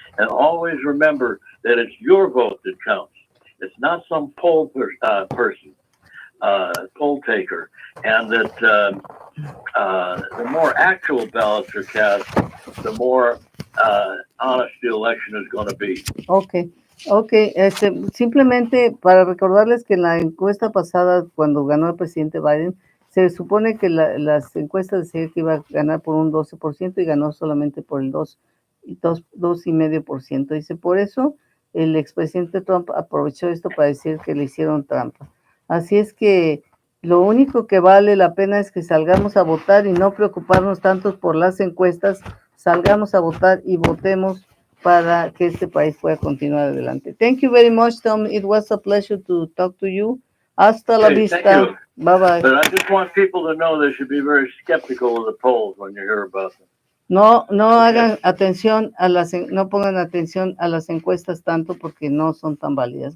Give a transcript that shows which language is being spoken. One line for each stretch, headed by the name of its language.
English: And always remember that it's your vote that counts. It's not some poll person, poll taker. And that the more actual ballots are cast, the more honest the election is going to be. Okay.
Spanish: Simplemente para recordarles que en la encuesta pasada, cuando ganó el presidente Biden, se supone que las encuestas decían que iba a ganar por un 12% y ganó solamente por el 2,5%. Dice, por eso el expresidente Trump aprovechó esto para decir que le hicieron trampa. Así es que lo único que vale la pena es que salgamos a votar y no preocuparnos tanto por las encuestas, salgamos a votar y votemos para que este país pueda continuar adelante.
English: Thank you very much, Tom. It was a pleasure to talk to you.
Spanish: Hasta la vista. Bye-bye.
English: But I just want people to know they should be very skeptical of the polls when you hear about them.
Spanish: No hagan atención no pongan atención a las encuestas tanto porque no son tan válidas.